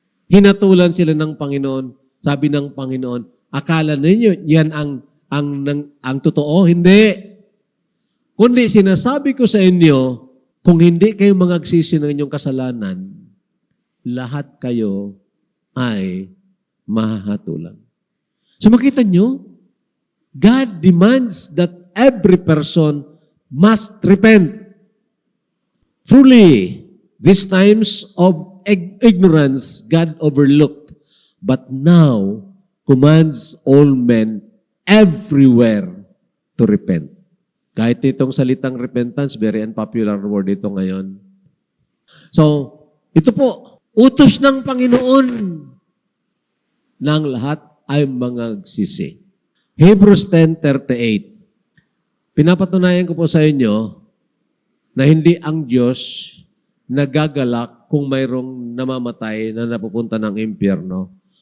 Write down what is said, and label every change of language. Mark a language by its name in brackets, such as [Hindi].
[Filipino] Hinatulan sila ng Panginoon. Sabi ng Panginoon, akala ninyo yan ang totoo? Hindi. Kundi sinasabi ko sa inyo, kung hindi kayo magagsisi ng inyong kasalanan, lahat kayo ay mahahatulan. [English] So [Filipino] makita nyo, [English] God demands that every person must repent. Truly, these times of ignorance, God overlooked, but now commands all men everywhere to repent. [Filipino] Kahit itong salitang repentance, [English] very unpopular word [Filipino] ito ngayon. So, ito po, utos ng Panginoon ng lahat ay mga agsisi. Hebrews 10:38. Pinapatunayan ko po sa inyo na hindi ang Diyos nagagalak kung mayroong namamatay na napupunta ng impyerno.